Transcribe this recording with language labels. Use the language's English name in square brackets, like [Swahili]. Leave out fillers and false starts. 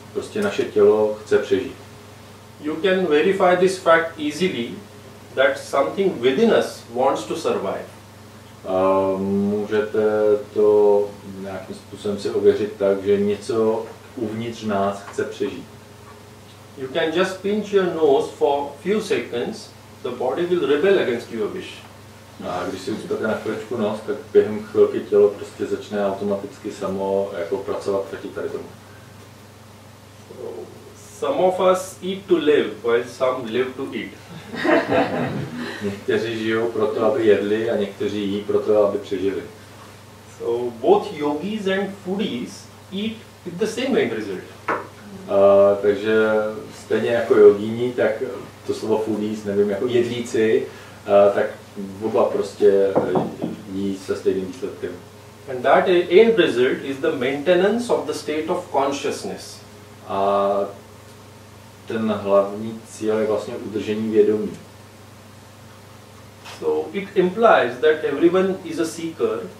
[Czech] Prostě naše tělo chce přežít. [English] You can verify this fact easily that something within us wants to survive. [Czech] Můžete to nějakým způsobem si ověřit tak, že něco uvnitř nás chce přežít. [English] You can just pinch your nose for few seconds, the body will rebel against your wish. [Czech] A když si ucpete na chvíličku nos, tak během chvilky tělo prostě začne automaticky samo jako pracovat proti tady tomu. [English] Some of us eat to live, while some live to eat. [Czech] Někteří žijou proto, aby jedli, a někteří jí proto, aby přežili. [English] So both yogis and foodies eat with the same end result. [Czech] Takže stejně jako jogíni, tak to slovo foodies, nevím, jako jedlíci, tak oba prostě jí se stejným výsledkem. [English] And that end result is the maintenance of the state of consciousness. [Czech] A ten hlavní cíl je vlastně udržení vědomí. [English] So it implies that everyone is a seeker.